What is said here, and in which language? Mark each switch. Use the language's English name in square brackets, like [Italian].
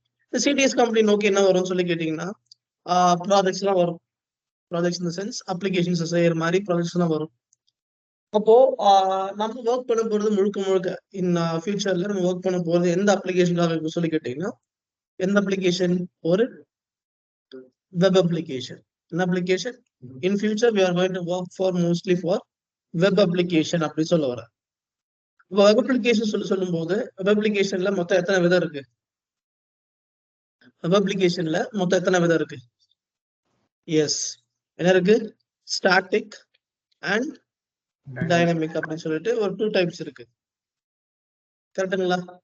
[Tamil] இந்த CTS company நோக்கி என்ன வரும்னு சொல்லி கேட்டீங்கன்னா ப்ராஜெக்ட்ஸ் எல்லாம் வரும். ப்ராஜெக்ட்ஸ் இந்த சென்ஸ் அப்ளிகேஷன்ஸ் செய்யற மாதிரி ப்ராஜெக்ட்ஸ் எல்லாம் வரும். அப்போ நம்ம ஒர்க் பண்ண போறது முழுக்க இந்த ஃபியூச்சர்ல நம்ம ஒர்க் பண்ண போறது எந்த அப்ளிகேஷனுக்காக சொல்லி கேட்டீங்கன்னா எந்த அப்ளிகேஷன்? ஒரு வெப் அப்ளிகேஷன். என்ன application? [English] in future we are going to work for mostly for web application [Tamil] அப்படி சொல்ல வர. வெப் அப்ளிகேஷன் சொல்லும் போது வெப் அப்ளிகேஷன்ல மொத்தம் எத்தனை விதம் இருக்கு? வெப் அப்ளிகேஷன்ல மொத்தம் எத்தனை விதம் இருக்கு? எஸ், என்ன இருக்கு? ஸ்டாட்டிக் அண்ட் டைனமிக் அப்படின்னு சொல்லிட்டு ஒரு 2 டைப்ஸ் இருக்கு. கரெக்டுங்களா?